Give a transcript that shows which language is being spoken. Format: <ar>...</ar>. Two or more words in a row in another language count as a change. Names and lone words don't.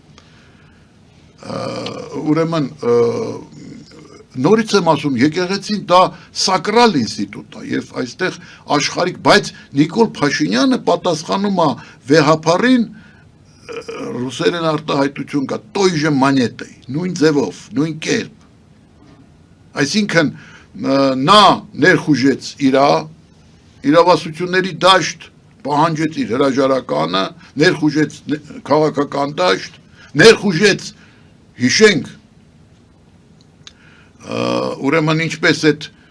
<hy>Ուրեմն նորից եմ ասում, եկեղեցին դա սակրալ ինստիտուտ է եւ այստեղ աշխարհիկ, բայց Նիկոլ Փաշինյանը պատասխանում է վեհապարին ռուսերեն արտահայտություն կա,</hy> <ru>той же монетой,</ru> <hy>նույն ձևով, նույն կերպ։ Այսինքն նա ներխուժեց իրավասությունների դաշտ, պահանջեց իր հրաժարականը, ներխուժեց քաղաքական դաշտ, ներխուժեց, հիշենք, ուրեմն ինչպես այդ</hy>